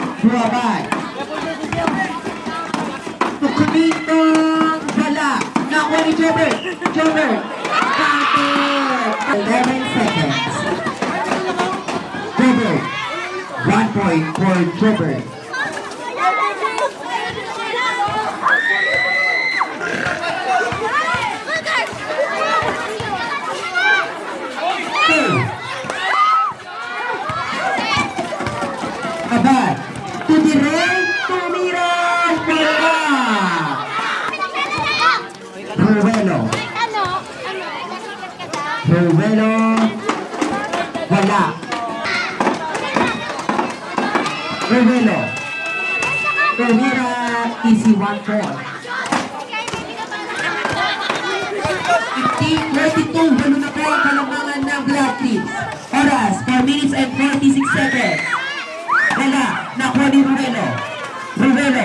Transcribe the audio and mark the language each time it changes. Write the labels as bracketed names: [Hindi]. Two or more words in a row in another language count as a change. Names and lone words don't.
[Filipino] Buwabay. To Clinton, wala. Nakuha ni Jobert. Jobert. Counted. [English] 11 seconds. Jobert. 1 point for Jobert. Two. Abad. To the right. [Filipino] Tumiran. Wala. Ruelo. Ruelo. Wala. Ruelo. [English] Tumira. Easy 1 point. 15:32. [Filipino] Walo na po ang kalambangan ng Black Clips. Oras, [English] 4 minutes and 46 seconds. [Filipino] Wala. Nakuha ni Ruelo. Ruelo.